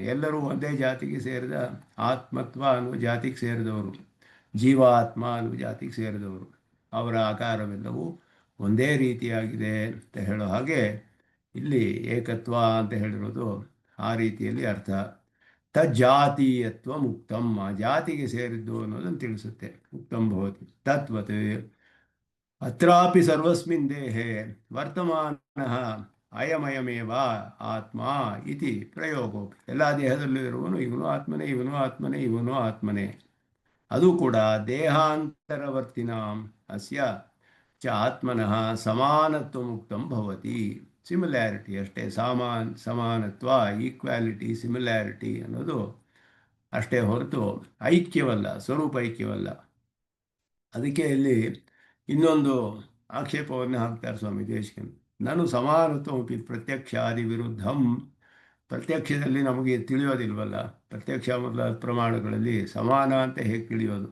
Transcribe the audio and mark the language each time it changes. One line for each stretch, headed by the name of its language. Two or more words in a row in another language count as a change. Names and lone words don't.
Kannada: ಎಲ್ಲರೂ ಒಂದೇ ಜಾತಿಗೆ ಸೇರಿದ ಆತ್ಮತ್ವ ಅನ್ನುವ ಜಾತಿಗೆ ಸೇರಿದವರು, ಜೀವಾತ್ಮ ಅನ್ನುವ ಜಾತಿಗೆ ಸೇರಿದವರು. ಅವರ ಆಕಾರವೆಲ್ಲವೂ ಒಂದೇ ರೀತಿಯಾಗಿದೆ ಅಂತ ಹೇಳೋ ಹಾಗೆ ಇಲ್ಲಿ ಏಕತ್ವ ಅಂತ ಹೇಳಿರೋದು ಆ ರೀತಿಯಲ್ಲಿ ಅರ್ಥ.
Sanskrit: ತಜ್ಜಾತೀಯತ್ವ ಮುಕ್ತಂ,
Kannada: ಆ ಜಾತಿಗೆ ಸೇರಿದ್ದು ಅನ್ನೋದನ್ನು ತಿಳಿಸುತ್ತೆ.
Sanskrit: ಮುಕ್ತಂ ಭವತಿ ತತ್ವತ್ ಅತ್ರಾಪಿ ಸರ್ವಸ್ಮಿನ್ ದೇಹೇ ವರ್ತಮಾನಃ ಅಯಮಯಮೇವ ಆತ್ಮ ಇತಿ ಪ್ರಯೋಗೋಪಿ.
Kannada: ಎಲ್ಲ ದೇಹದಲ್ಲೂ ಇರುವನು ಇವನು ಆತ್ಮನೇ, ಇವನು ಆತ್ಮನೇ, ಇವನು ಆತ್ಮನೇ. ಅದು ಕೂಡ
Sanskrit: ದೇಹಾಂತರವರ್ತಿನಾಂ ಅಸ್ಯ ಚ ಆತ್ಮನಃ ಸಮಾನತ್ವ ಮುಕ್ತಂ ಭವತಿ.
Kannada: ಸಿಮಿಲ್ಯಾರಿಟಿ ಅಷ್ಟೇ, ಸಮಾನತ್ವ,
English: equality, similarity
Kannada: ಅನ್ನೋದು ಅಷ್ಟೇ ಹೊರತು ಐಕ್ಯವಲ್ಲ, ಸ್ವರೂಪ ಐಕ್ಯವಲ್ಲ. ಅದಕ್ಕೆ ಇಲ್ಲಿ ಇನ್ನೊಂದು ಆಕ್ಷೇಪವನ್ನು ಹಾಕ್ತಾರೆ ಸ್ವಾಮಿ ದೇಶಿಕನ್.
Sanskrit: ನಾನು ಸಮಾನತ್ವಮಪಿ ಪ್ರತ್ಯಕ್ಷಾದಿ ವಿರುದ್ಧಂ.
Kannada: ಪ್ರತ್ಯಕ್ಷದಲ್ಲಿ ನಮಗೆ ತಿಳಿಯೋದಿಲ್ವಲ್ಲ, ಪ್ರತ್ಯಕ್ಷ ಮೊದಲಾದ ಪ್ರಮಾಣಗಳಲ್ಲಿ ಸಮಾನ ಅಂತ ಹೇಗೆ ತಿಳಿಯೋದು?